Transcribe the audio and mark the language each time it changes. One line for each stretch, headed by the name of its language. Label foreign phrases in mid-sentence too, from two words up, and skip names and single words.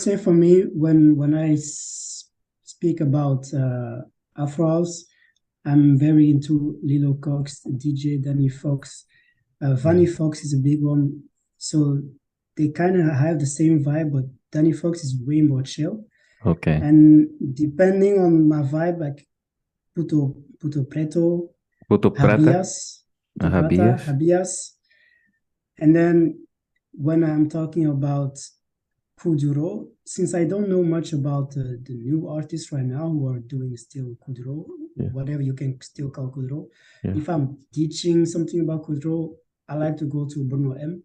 English: say for me, when I speak about Afro house, I'm very into Lilo Cox, DJ Danny Fox. Vanny Mm. Fox is a big one. So they kind of have the same vibe, but Danny Fox is way more chill. Okay. And depending on my vibe, like Puto Preto, Puto Prata? Habias, Puto Prata, Arabias? Habias. And then when I'm talking about Kuduro, since I don't know much about the new artists right now who are doing still Kuduro, Yeah, whatever you can still call Kuduro, yeah. if I'm teaching something about Kuduro, I like to go to Bruno M.